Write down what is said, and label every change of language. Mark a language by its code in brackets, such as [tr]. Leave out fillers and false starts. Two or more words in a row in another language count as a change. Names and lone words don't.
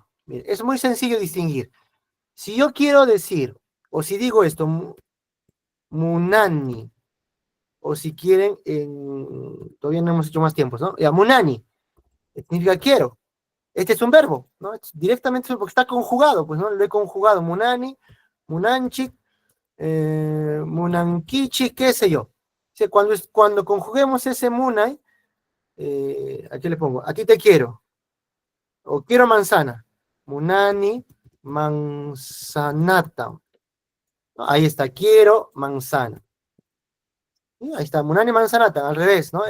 [es] Mire, es muy sencillo distinguir. Si yo quiero decir, o si digo esto, munani, o si quieren, todavía no hemos hecho más tiempos, ¿no? Ya, munani, significa quiero. Este es un verbo, ¿no? Directamente porque está conjugado, pues, ¿no? Lo he conjugado, [qu] munani, munanchik, munankichi, [es] qué sé yo. O sea, cuando conjuguemos ese munai, aquí le pongo, a ti te quiero, o quiero manzana, [qu] munani, manzanata. [es] Ahí está, quiero manzana. Y ahí está, [qu] munani manzanata, [es] al revés, ¿no?